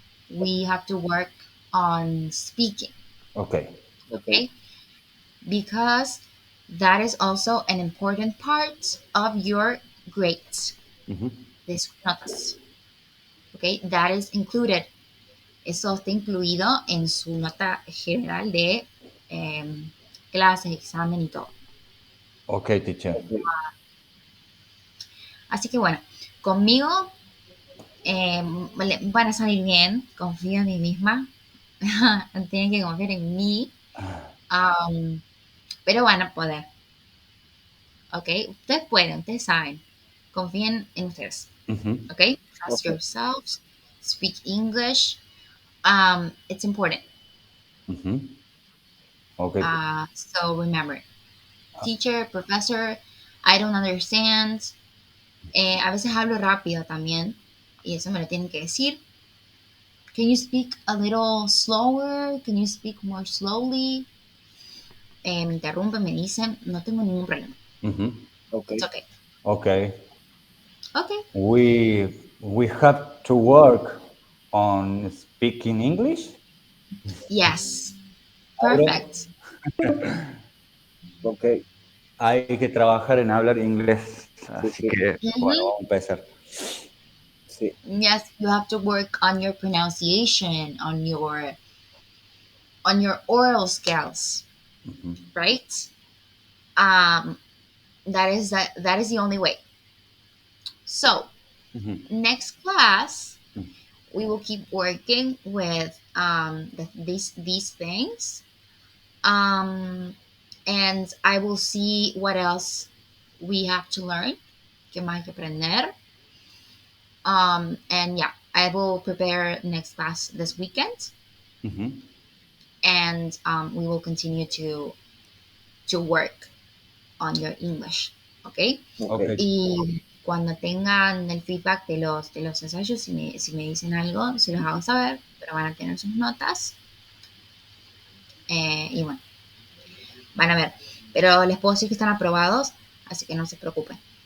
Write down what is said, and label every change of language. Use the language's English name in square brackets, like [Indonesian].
[English] We have to work on speaking. Okay. Because that is also an important part of your grades. [Spanish] De sus notas. [English] Okay, that is included. [Spanish] Eso está incluido en su nota general de clases, examen y todo. [English] Okay, teacher. [Spanish] Así que bueno, conmigo van a salir bien, confío en mí misma, tienen que confiar en mí, pero van a poder, ¿ok? Ustedes pueden, ustedes saben, confíen en ustedes, ¿ok? [English] Trust yourselves, speak English, it's important. Okay. So remember, teacher, professor, I don't understand, [Spanish] a veces hablo rápido también, y eso me lo tienen que decir. [English] Can you speak a little slower? Can you speak more slowly? [Spanish] Me interrumpen, me dicen, no tengo ningún problema. [English] Okay. It's okay. Okay. Okay. We have to work on speaking English. Yes. Perfect. Okay. [Spanish] Hay que trabajar en hablar inglés, así que bueno, vamos a empezar. Sí. [English] Yes, you have to work on your pronunciation, on your oral skills, right? That is the only way. So, next class, we will keep working with these things, and I will see what else we have to learn, [Spanish] que más hay que aprender. [English] And yeah, I will prepare next class this weekend, and we will continue to work on your English, ¿ok? [Spanish] Y cuando tengan el feedback de los ensayos, si me dicen algo, se los hago saber, pero van a tener sus notas. Y bueno, van a ver. Pero les puedo decir que están aprobados, así que no se preocupen.